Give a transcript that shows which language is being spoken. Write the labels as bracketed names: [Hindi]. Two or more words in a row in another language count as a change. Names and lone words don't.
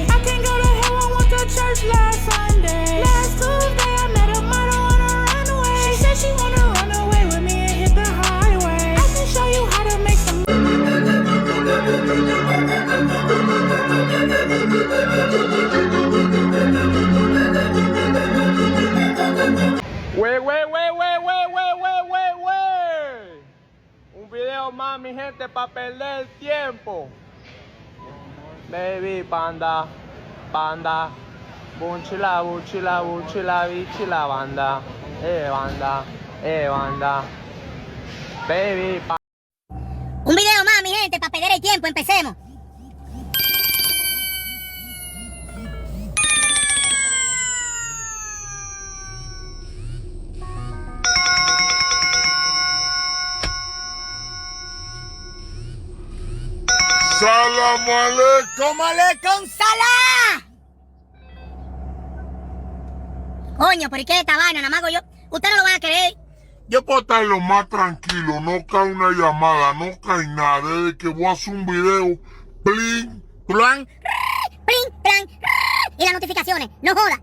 [English] I can't go to hell, I went to church last Sunday. Last Tuesday I met a model on a runway. She said she wanna run away with me and hit the highway. I can show you how to make some. [Spanish] Wey. Un video más, mi gente, para perder el tiempo. Baby, panda, panda. Bunchila, bunchila, bunchila, bichila, banda. Banda, banda. Baby, panda. Un video más, mi gente, para perder el tiempo. Empecemos. [Arabic] سلام عليكم. ¡عليكم سلام! [Spanish] Coño, ¿por qué esta vaina? Nada más hago yo. Usted no lo van a creer. Yo puedo estar lo más tranquilo, no cae una llamada, no cae nada. Desde que voy a hacer un video, plin, plan. Plin, plan. Y las notificaciones, no joda.